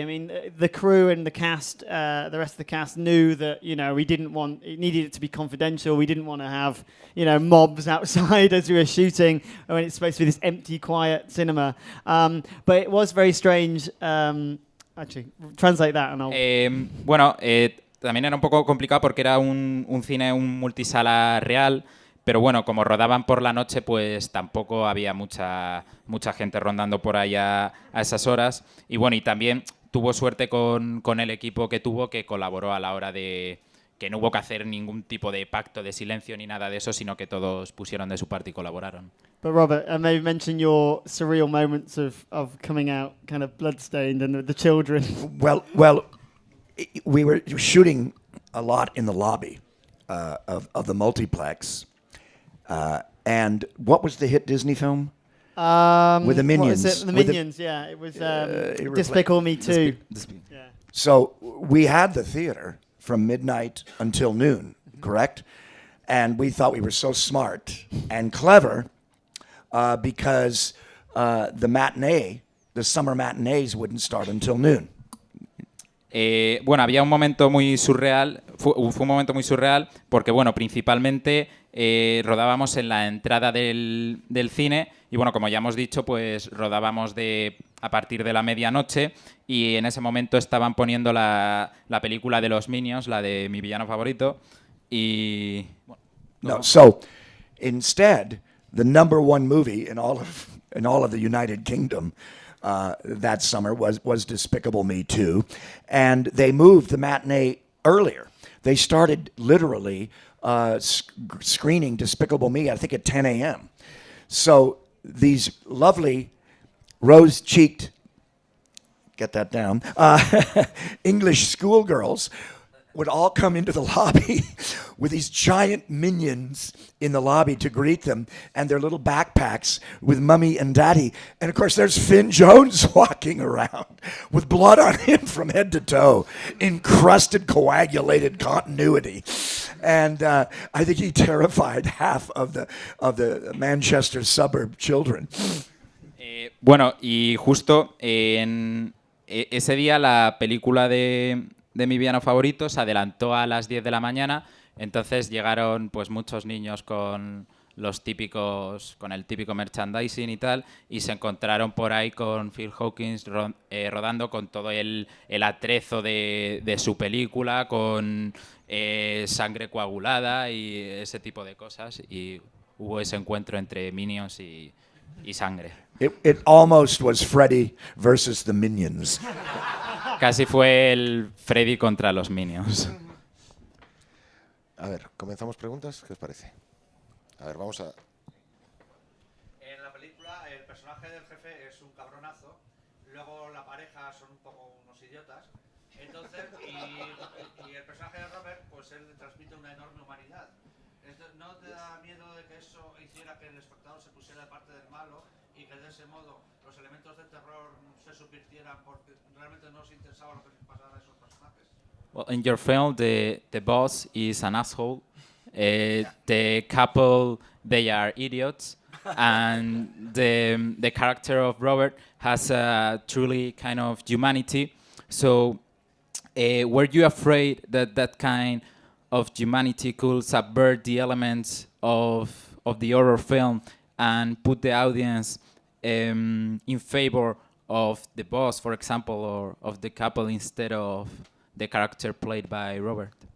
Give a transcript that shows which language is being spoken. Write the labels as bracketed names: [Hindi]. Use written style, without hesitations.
[English] I mean, the crew and the cast, the rest of the cast knew that it needed it to be confidential. We didn't want to have mobs outside as we were shooting when it's supposed to be this empty, quiet cinema. But it was very strange. Actually, translate that and I'll. [Spanish] Bueno. También era un poco complicado porque era un cine, un multisala real, pero bueno, como rodaban por la noche, pues tampoco había mucha gente rondando por allá a esas horas. Y bueno, y también tuvo suerte con el equipo que tuvo, que colaboró a la hora de que no hubo que hacer ningún tipo de pacto de silencio ni nada de eso, sino que todos pusieron de su parte y colaboraron. [English] But Robert, maybe mention your surreal moments of coming out kind of bloodstained and with the children. Well, we were shooting a lot in the lobby of the multiplex. And what was the hit Disney film? With the What is Minions. it? The With the- Minions, yeah. It was it Despicable Me 2. Yeah. So we had the theater from midnight until noon, correct? And we thought we were so smart and clever because the summer matinees wouldn't start until noon. [Spanish] Bueno, había un momento muy surreal, fue un momento muy surreal porque, bueno, principalmente rodábamos en la entrada del cine y, bueno, como ya hemos dicho, pues rodábamos a partir de la medianoche y en ese momento estaban poniendo la película de los Minions, la de mi villano favorito y... Bueno, [English] No, so instead, the number one movie in all of the United Kingdom that summer was Despicable Me 2, and they moved the matinee earlier. They started literally screening Despicable Me, I think, at 10 a.m. So these lovely rose-cheeked, get that down, English schoolgirls would all come into the lobby with these giant minions in the lobby to greet them and their little backpacks with Mummy and Daddy. And of course, there's Finn Jones walking around with blood on him from head to toe, encrusted, coagulated continuity. And I think he terrified half of the Manchester suburb children. Bueno, y justo ese día la película de mi villano favorito se adelantó a las 10 de la mañana, entonces llegaron pues muchos niños con el típico merchandising y tal, y se encontraron por ahí con Phil Hawkins rodando con todo el atrezo de su película, con sangre coagulada y ese tipo de cosas, y hubo ese encuentro entre Minions y sangre. It almost was Freddy versus the Minions. [Spanish] Casi fue el Freddy contra los Minions. A ver, ¿comenzamos preguntas? ¿Qué os parece? A ver, vamos a... En la película el personaje del jefe es un cabronazo, luego la pareja son un poco unos idiotas, entonces, y el personaje de Robert, pues él le transmite una enorme humanidad. ¿No te da miedo de que eso hiciera que el espectador se pusiera de parte del malo y que de ese modo los elementos de terror se subvirtieran porque realmente no os interesaba lo que les pasara a esos personajes? [English] Well, in your film, the boss is an asshole. The couple, they are idiots, and the character of Robert has a truly kind of humanity. So, were you afraid that that kind of humanity could subvert the elements of the horror film and put the audience in favor of the boss, for example, or of the couple instead of the character played by Robert?